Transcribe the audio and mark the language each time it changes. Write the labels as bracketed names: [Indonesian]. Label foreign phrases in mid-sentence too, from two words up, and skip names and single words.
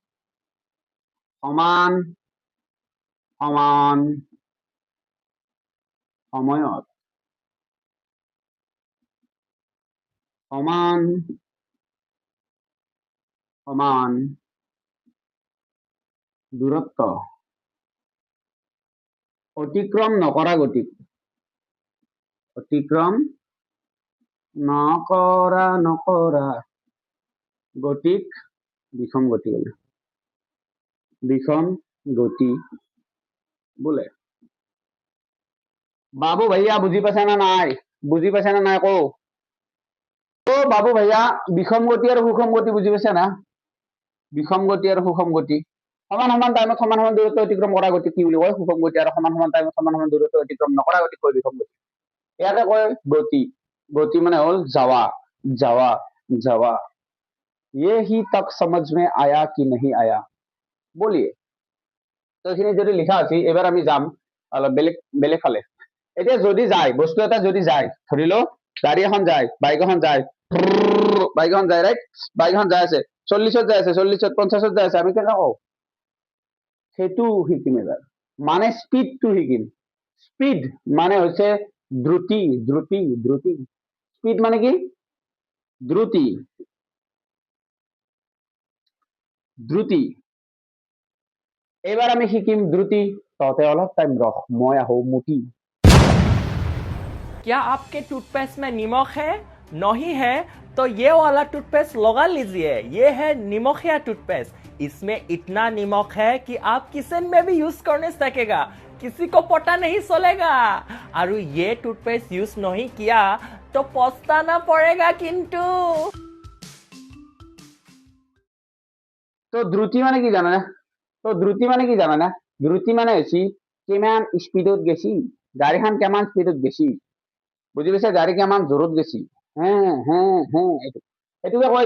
[Assamese] সমান সময়ত সমান দূৰত্ব অতিক্ৰম নকৰা গতিক, অতিক্ৰম নকৰা গতিক বিষম গতি বোলে। বিষম গতি বোলে। বাবু ভাইয়া বুজি পাইছা না নাই? বুজি পাইছা না নাই কও? ও বাবু ভাইয়া, বিষম গতি আৰু সুষম গতি বুজি পাইছা না? বিষম গতি আৰু সুষম গতি। সমান টাইমত সমান দূৰত্ব অতিক্ৰম কৰা গতি কি বুলি কয়? সুষম গতি। আৰু সমান টাইমত সমান দূৰত্ব অতিক্ৰম নকৰা গতি কয় বিষম গতি। ইয়াকে কয় গতি। গতি মানে হল যাওয়া। [Hindi] ये ही तक समझ में आया कि नहीं आया? বলিয়ে। [Assamese] তো এইখিনি যদি লিখা আছে, এবাৰ আমি যাম অলপ বেলেগ ফালে। এতিয়া যদি যায়, বস্তু এটা যদি যায়, ধৰি লও গাড়ী এখন যায়, বাইক এখন যায়, ৰাইট? বাইক এখন যাই আছে 40ত যাই আছে, 40ত 50ত যাই আছে, আমি কেনেকৈ কওঁ? সেইটো শিকিম এবাৰ মানে স্পীডটো শিকিম স্পীড মানে হৈছে দ্ৰুতি দ্ৰুতি দ্ৰুতি স্পীড মানে কি দ্ৰুতি দ্ৰুতি এইবাৰ আমি শিকিম দ্ৰুতি তহঁতে অলপ টাইম ৰখ মই আহো মুটি [Hindi] क्या आपके टूथपेस्ट में नमक है? नहीं है तो ये वाला टूथपेस्ट लगा लीजिए। ये है नमकिया टूथपेस्ट। इसमें इतना नमक है कि आप किचन में भी यूज करने सकेगा, किसी को पता नहीं चलेगा। और ये टूथपेस्ट यूज नहीं किया तो पछताना पड़ेगा किंतु। [Assamese] তো দ্ৰুতি মানে কি জানা না দ্ৰুতি মানে হৈছে কিমান স্পীডত গেছি গাড়ীখন কিমান স্পীডত গেছি বুজি পাইছে গাড়ী কিমান জোৰত গেছি এইটোকে কয়